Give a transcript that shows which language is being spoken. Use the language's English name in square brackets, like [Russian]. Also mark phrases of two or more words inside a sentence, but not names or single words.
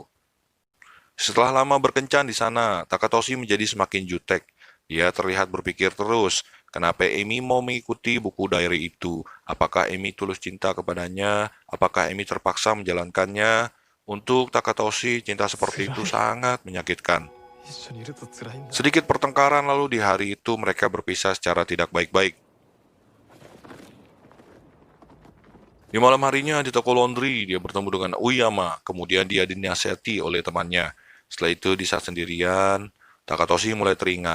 [Indonesian] Setelah lama berkencan di sana, Takatoshi menjadi semakin jutek. Dia terlihat berpikir terus, kenapa Emi mau mengikuti buku diary itu? Apakah Emi tulus cinta kepadanya? Apakah Emi terpaksa menjalankannya? Untuk Takatoshi, cinta seperti itu sangat menyakitkan. [Japanese] 一緒にいると辛いんだ。 [Indonesian] Sedikit pertengkaran lalu di hari itu mereka berpisah secara tidak baik-baik. Di malam harinya di toko laundry, dia bertemu dengan Uyama, kemudian dia dinasihati oleh temannya. Setelah itu di saat sendirian, Takatoshi mulai teringat.